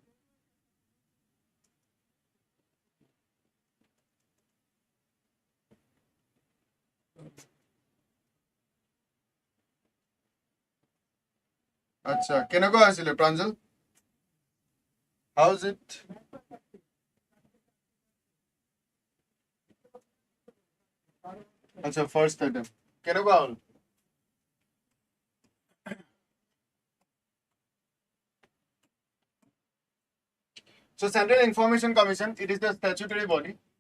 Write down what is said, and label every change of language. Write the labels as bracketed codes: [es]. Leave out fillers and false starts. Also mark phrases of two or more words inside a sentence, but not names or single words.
[as] আচ্ছা, কেনেকুৱা আছিলে প্ৰাঞ্জল? [en] How's it? [as] আচ্ছা, [en] first attempt [as] কেনেকুৱা হ'ল? [en] So Central Information Commission, it is the statutory body.